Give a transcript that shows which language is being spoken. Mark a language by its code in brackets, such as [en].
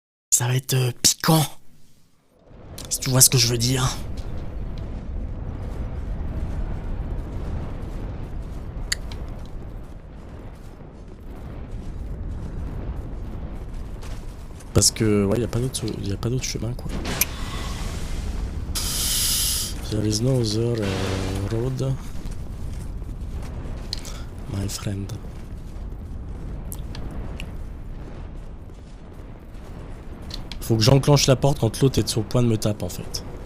[fr] Ça va être piquant. Si tu vois ce que je veux dire. Parce que, ouais, y a pas d'autre chemin, quoi. [en] There is no other road, my friend. [fr] Faut que j'enclenche la porte quand l'autre est sur le point de me taper, en fait.